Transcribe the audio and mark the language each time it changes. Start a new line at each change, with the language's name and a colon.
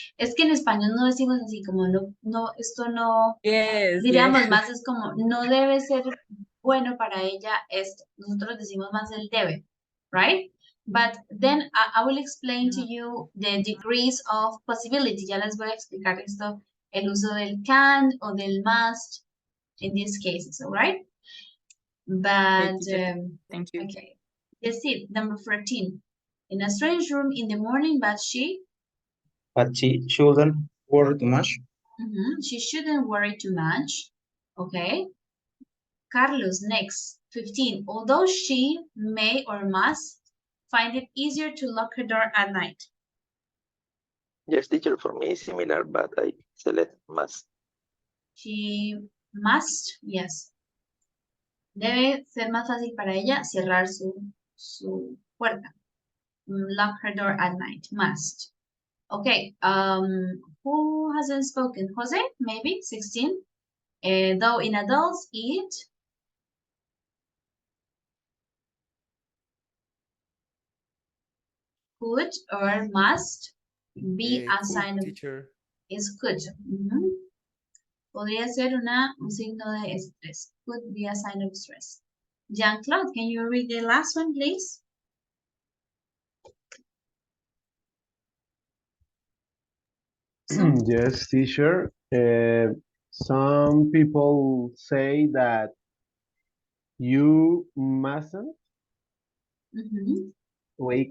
Spanish: Es que en español no decimos así como esto no,
English: yes,
Spanish: diríamos más es como no debe ser bueno para ella esto. Nosotros decimos más el debe, right?
English: But then I will explain to you the degrees of possibility.
Spanish: Ya les voy a explicar esto, el uso del can o del must
English: in these cases, all right? But, thank you. Okay. That's it, number 14. In a strange room in the morning, but she shouldn't worry too much. She shouldn't worry too much. Okay. Carlos, next. 15. Although she may or must find it easier to lock her door at night. Yes, teacher, for me it's similar, but I select must. She must, yes.
Spanish: Debe ser más fácil para ella cerrar su puerta.
English: Lock her door at night. Must. Okay. Who hasn't spoken? Jose, maybe 16. Though in adults it could or must be a sign of teacher. is could.
Spanish: Podría ser un signo de estrés.
English: Could be a sign of stress. Jean-Claude, can you read the last one, please? Yes, teacher. Some people say that you mustn't wake